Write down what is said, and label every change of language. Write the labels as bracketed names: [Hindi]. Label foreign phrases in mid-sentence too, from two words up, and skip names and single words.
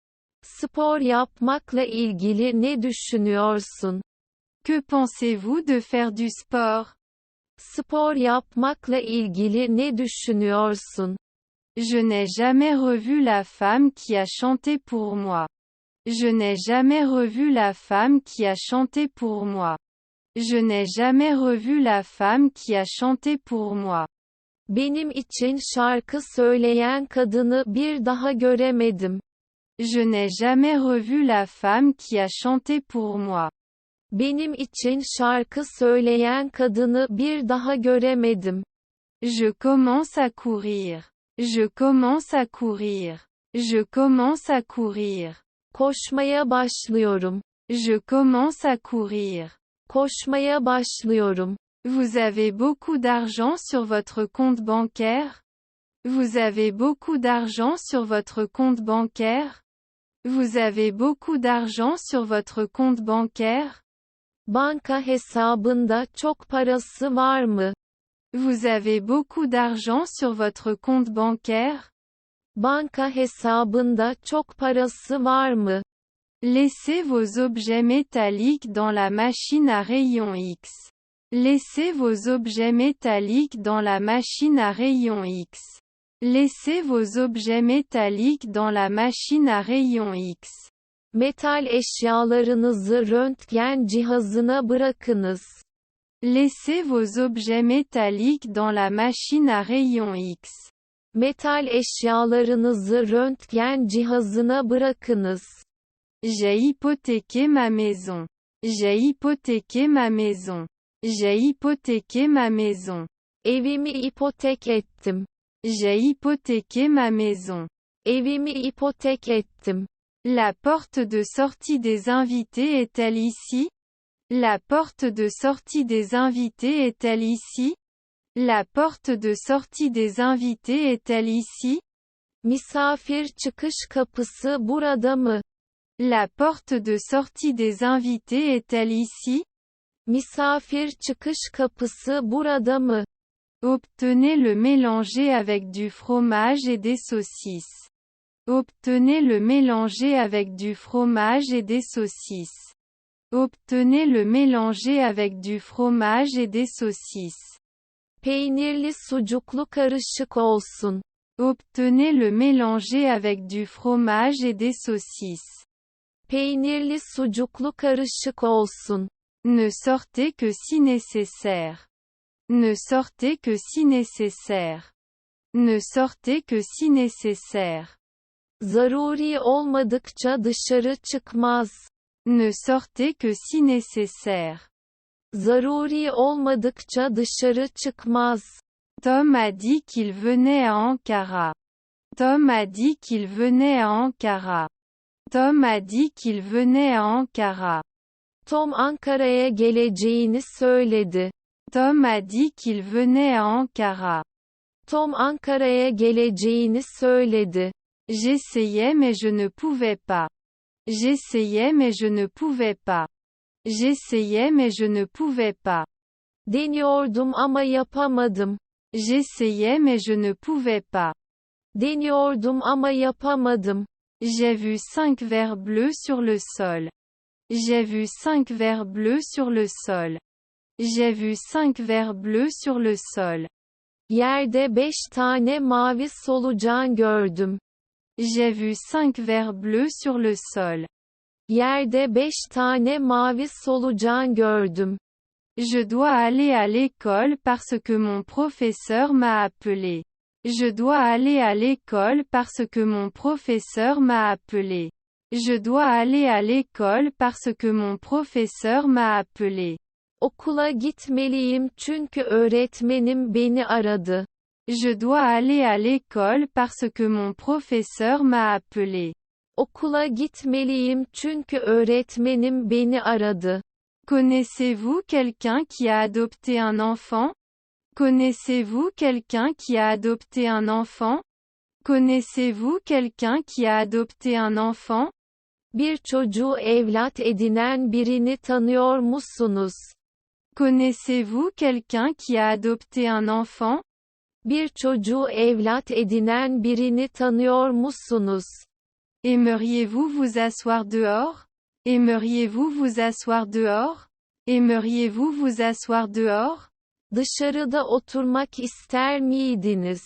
[Turkish] Spor yapmakla ilgili ne düşünüyorsun? [French] Que pensez-vous de faire du sport? [Turkish] Spor yapmakla ilgili ne düşünüyorsun? [French] Je n'ai jamais revu la femme qui a chanté pour moi. Je n'ai jamais revu la femme qui a chanté pour moi. Je n'ai jamais revu la femme qui a chanté pour moi. [Turkish] Benim için şarkı söyleyen kadını bir daha göremedim. [French] Je n'ai jamais revu la femme qui a chanté pour moi. [Turkish] Benim için şarkı söyleyen kadını bir daha göremedim. [French] Je commence à courir. Je commence à courir. Je commence à courir. [Turkish] Koşmaya başlıyorum. [French] Je commence à courir. [Turkish] Koşmaya başlıyorum. [French] Vous avez beaucoup d'argent sur votre compte bancaire? Vous avez beaucoup d'argent sur votre compte bancaire? Vous avez beaucoup d'argent sur votre compte bancaire? [Turkish] Banka hesabında çok parası var mı? [French] Vous avez beaucoup d'argent sur votre compte bancaire? [Turkish] Banka hesabında çok parası var mı? [French] Laissez vos objets métalliques dans la machine à rayon X. Laissez vos objets métalliques dans la machine à rayon X. Laissez vos objets métalliques dans la machine à rayon X. [Turkish] Metal eşyalarınızı röntgen cihazına bırakınız. [French] Laissez vos objets métalliques dans la machine à rayon X. [Turkish] Metal eşyalarınızı röntgen cihazına bırakınız. [French] J'ai hypothéqué ma maison. J'ai hypothéqué ma maison. J'ai hypothéqué ma maison. [Turkish] Evimi ipotek ettim. [French] J'ai hypothéqué ma maison. [Turkish] Evimi ipotek ettim. [French] La porte de sortie des invités est-elle ici? La porte de sortie des invités est-elle ici? La porte de sortie des invités est-elle ici? [Turkish] Misafir çıkış kapısı burada mı? [French] La porte de sortie des invités est-elle ici? [Turkish] Misafir çıkış kapısı burada mı? [French] Obtenez le mélanger avec du fromage et des saucisses. Obtenez le mélanger avec du fromage et des saucisses. Obtenez le mélanger avec du fromage et des saucisses. [Turkish] Peynirli sucuklu karışık olsun. [French] Obtenez le mélanger avec du fromage et des saucisses. [Turkish] Peynirli sucuklu karışık olsun. [French] Ne sortez que si nécessaire. Ne sortez que si nécessaire. Ne sortez que si nécessaire. [Turkish] Zaruri olmadıkça dışarı çıkmaz. [French] Ne sortez que si nécessaire. [Turkish] Zaruri olmadıkça dışarı çıkmaz. [French] Tom a dit qu'il venait à Ankara. Tom a dit qu'il venait à Ankara. Tom a dit qu'il venait à Ankara. [Turkish] Tom Ankara'ya geleceğini söyledi. [French] Tom a dit qu'il venait à Ankara. [Turkish] Tom Ankara'ya geleceğini söyledi. [French] J'essayais mais je ne pouvais pas. J'essayais mais je ne pouvais pas. J'essayais mais je ne pouvais pas. [Turkish] Deniyordum ama yapamadım. [French] J'essayais mais je ne pouvais pas. [Turkish] Deniyordum ama yapamadım. [French] J'ai vu 5 vers bleus sur le sol. J'ai vu 5 vers bleus sur le sol. J'ai vu 5 vers bleus sur le sol. [Turkish] Yerde 5 tane mavi solucan gördüm. [French] J'ai vu 5 vers bleus sur le sol. [Turkish] Yerde 5 tane mavi solucan gördüm. [French] Je dois aller à l'école parce que mon professeur m'a appelé. Je dois aller à l'école parce que mon professeur m'a appelé. Je dois aller à l'école parce que mon professeur m'a appelé. [Turkish] Okula gitmeliyim çünkü öğretmenim beni aradı. [French] Je dois aller à l'école parce que mon professeur m'a appelé. [Turkish] Okula gitmeliyim çünkü öğretmenim beni aradı. [French] Connaissez-vous quelqu'un qui a adopté un enfant? Connaissez-vous quelqu'un qui a adopté un enfant? Connaissez-vous quelqu'un qui a adopté un enfant? [Turkish] Bir çocuğu evlat edinen birini tanıyor musunuz? [French] Connaissez-vous quelqu'un qui a adopté un enfant? [Turkish] Bir çocuğu evlat edinen birini tanıyor musunuz? [French] Aimeriez-vous vous asseoir dehors? Aimeriez-vous vous asseoir dehors? Aimeriez-vous vous asseoir dehors? [Turkish] Dışarıda oturmak ister miydiniz?